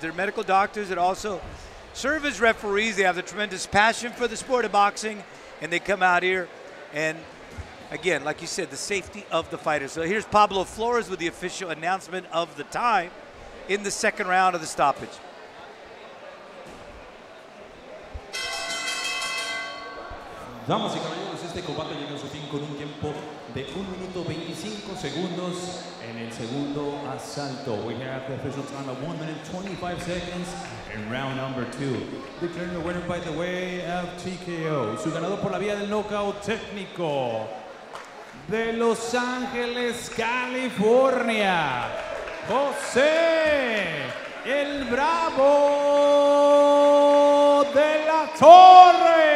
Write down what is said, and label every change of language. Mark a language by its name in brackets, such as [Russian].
[English] They're medical doctors that also serve as referees. They have the tremendous passion for the sport of boxing. And they come out here and again, like you said, the safety of the fighters. So here's Pablo Flores with the official announcement of the time in the second round of the stoppage. [Spanish] Damas y caballeros, este combate llega a su fin con un tiempo de 1 minuto 25 segundos en el segundo asalto. [English] We have the official time of 1 minute 25 seconds in round number 2. Declaring the winner by the way of TKO. [Spanish] Su ganador por la vía del knockout técnico de Los Ángeles, California, José el Bravo de la Torre.